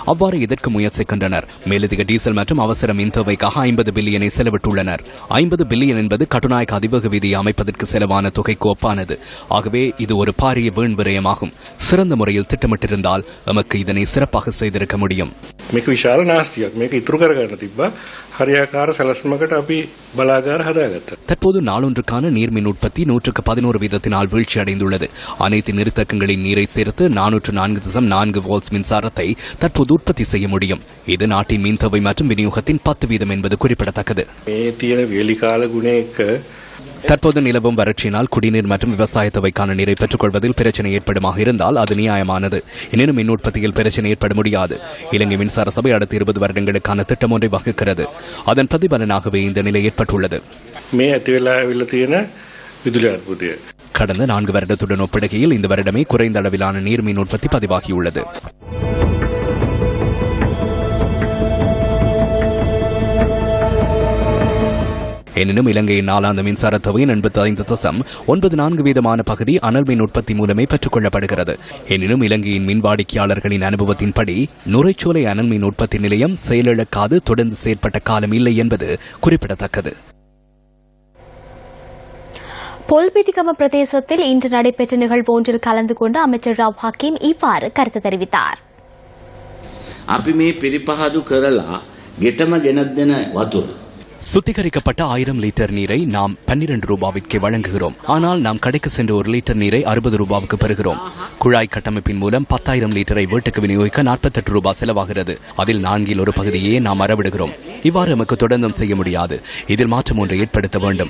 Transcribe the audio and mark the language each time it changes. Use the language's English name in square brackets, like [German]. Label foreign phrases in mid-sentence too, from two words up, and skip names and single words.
[Tamil] அவ்வாறு இதற்கு முயற்சிக்கின்றனர். மேலதிக டீசல் மற்றும் அவசர மின் தேவைக்காக 50 பில்லியனை செலவிட்டுள்ளனர். 50 பில்லியன் என்பது கட்டுநாயக்க அதிவேக வீதியை அமைப்பதற்கு செலவான தொகைக்கு ஒப்பானது. ஆகவே இது ஒரு பாரிய வீண் விரயமாகும். சிறந்த முறையில் திட்டமிட்டிருந்தால் எமக்கு இதனை சிறப்பாக செய்திருக்க முடியும். [Sinhala] මේක විශාල නාස්තියක්. මේක ඉතුරු කරගන්න තිබ්බා. හරියාකාර සැලැස්මකට අපි බලාගාර හදාගත්තා. [Tamil] தற்போது நாளொன்றுக்கான நீர்மின் உற்பத்தி 111 வீதத்தினால் வீழ்ச்சி அடைந்துள்ளது. அனைத்து நிறுத்தக்கங்களின் நீரை சேர்த்து 404.4 வோல்ட்ஸ் மின்சாரத்தை தற்போது உற்பத்தி செய்ய முடியும். இது நாட்டின் மின் தேவை மற்றும் விநியோகத்தின் 10 வீதம் என்பது குறிப்பிடத்தக்கது. [Sinhala] මේ තියෙන වේලිකාල ගුණය එක්ක [Tamil] தற்போது நிலவும் வறட்சியினால் குடிநீர் மற்றும் விவசாய தேவைக்கான நீரை பெற்றுக் கொள்வதில் பிரச்சனை ஏற்படுமாக இருந்தால் அது நியாயமானது. எனினும் மின் உற்பத்தியில் பிரச்சனை ஏற்பட முடியாது. இலங்கை மின்சார சபை அடுத்த 20 வருடங்களுக்கான திட்டம் ஒன்றை வகுக்கிறது. அதன் பிரதிபலனாகவே இந்த நிலை ஏற்பட்டுள்ளது. [Sinhala] මේ ඇති වෙලා අවිල්ල තියෙන විදුලි අර්බුදය [Tamil] கடந்த 4 வருடத்துடன் ஒப்பிடுகையில் இந்த வருடமே குறைந்த அளவிலான நீர் மின் உற்பத்தி பதிவாகியுள்ளது. எனினும் இலங்கையின் நாளாந்த மின்சார தொகையின் 85.94 வீதமான பகுதி அனல் மின் உற்பத்தி மூலமே பெற்றுக் கொள்ளப்படுகிறது. எனினும் இலங்கையின் மின் வாடிக்கையாளர்களின் அனுபவத்தின்படி நுரைச்சோலை அனல் மின் உற்பத்தி நிலையம் செயலிழக்காது தொடர்ந்து செயற்பட்ட காலம் இல்லை என்பது குறிப்பிடத்தக்கது. பொல்பிதிகம பிரதேசத்தில் இன்று நடைபெற்ற நிகழ்வு ஒன்றில் கலந்து கொண்டு அமைச்சர் ராவ் ஹக்கீம் இவ்வாறு கருத்து தெரிவித்தார். [Sinhala] අපි මේ පිරිපහදු කරලා ගෙටම ගෙනත් දෙන වතුර [Tamil] சுத்திகரிக்கப்பட்ட 1000 லிட்டர் நீரை நாம் 12 ரூபாவிற்கு வழங்குகிறோம். ஆனால் நாம் கடைக்கு சென்று 1 லிட்டர் நீரை 60 ரூபாவுக்கு பெறுகிறோம். குழாய் கட்டமைப்பின் மூலம் 10,000 லிட்டரை வீட்டுக்கு விநியோகிக்க 48 ரூபாய் செலவாகிறது. அதில் 4 ஒரு பகுதியே நாம் அறவிடுகிறோம். இவ்வாறு நமக்கு தொடர்ந்தும் செய்ய முடியாது. இதில் மாற்றம் ஒன்றை ஏற்படுத்த வேண்டும்.